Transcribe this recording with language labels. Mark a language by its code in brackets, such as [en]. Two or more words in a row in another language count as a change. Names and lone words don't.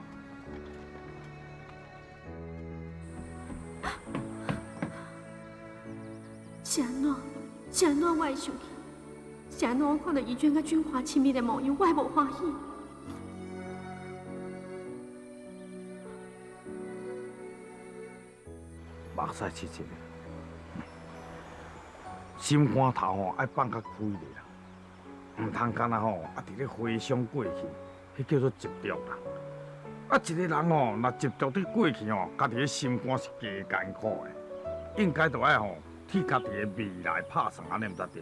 [nan] 是安怎我会生气？是安怎我看到怡娟甲俊华亲密的模样，我会无欢喜？目屎切切的，心肝头吼爱放较开咧啦，唔通干那吼啊伫咧回想过去，迄叫做执着啦。啊，一个人吼若执着伫过去吼，家己的心肝是加艰苦的，应该就爱吼替家己的未来拍算，安尼毋才对。